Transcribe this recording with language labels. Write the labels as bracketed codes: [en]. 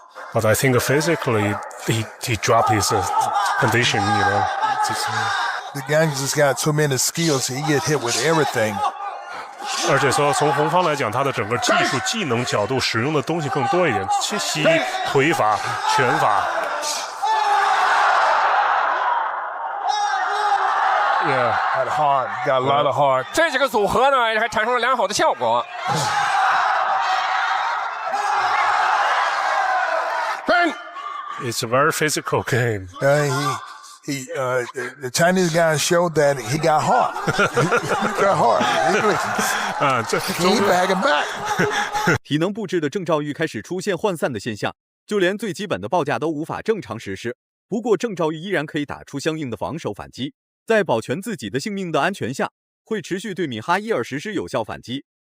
[en] But I think physically he dropped his condition, you know. The guy just got too many skills. He get hit with everything. [zh] 而且说从红方来讲，他的整个技术、技能角度使用的东西更多一点，切膝、腿法、拳法。 [en] Yeah, got hard. Got a lot of hard. [zh] 这几个组合呢，还产生了良好的效果。 [en] It's a very physical game. The Chinese guy showed that he got hard. He got hard. He back and back. [zh] 体能不支的郑兆玉开始出现涣散的现象，就连最基本的报价都无法正常实施。不过郑兆玉依然可以打出相应的防守反击，在保全自己的性命的安全下，会持续对米哈伊尔实施有效反击。